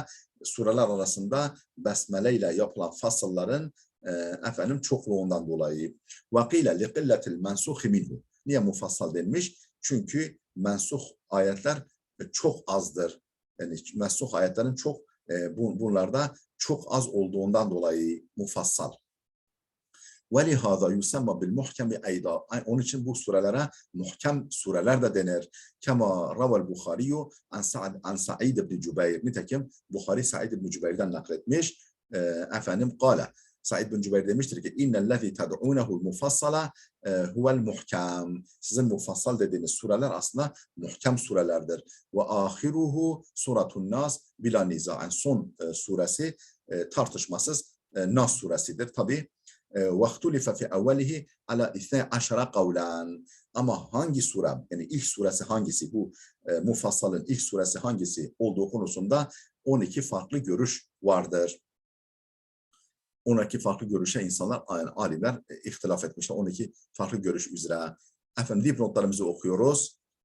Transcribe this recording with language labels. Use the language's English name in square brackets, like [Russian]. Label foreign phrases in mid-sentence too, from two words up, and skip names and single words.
[Turkish] Sureler arasında besmele ile yapılan fasılların çokluğundan dolayı. [Arabic] وقيل لقلة المنسوخ منه. [Turkish] Niye mufassal denmiş? Çünkü mensuh ayetler çok azdır. Yani mensuh ayetlerin bunlarda çok az olduğundan dolayı mufassal. [Arabic] وَلِهَذَا يُسَمَّ بِالْمُحْكَمِ اَيْضًا. [Turkish] Onun için bu surelere muhkem sureler de denir. [Arabic] كَمَا رَوَى الْبُخَارِيُّ عَنْ سَعِيدِ بْنِ Cübeyr. [Turkish] Nitekim Bukhari Said ibn Cübeyr'den nakletmiş. Kâle. Said bin Cübeyr demiştir ki [Arabic] إن الذي تدعونه المفصل هو المحكم. [Turkish] Sizin mufassal dediğiniz sureler aslında muhkem surelerdir. [Arabic] وآخره سورة الناس بلا نزاع. [Turkish] Yani son suresi tartışmasız Nas suresidir. [Arabic] Tabi وَاخْتُلِفَ فِي اَوَّلِهِ عَلَى 12 قَوْلًا. [Turkish] Ama hangi sure, yani ilk suresi hangisi, bu mufassalın ilk suresi hangisi olduğu konusunda 12 farklı görüş vardır. 12 farklı görüşe insanlar, alimler ihtilaf etmişler. 12 farklı görüş üzere. Dipnotlarımızı okuyoruz.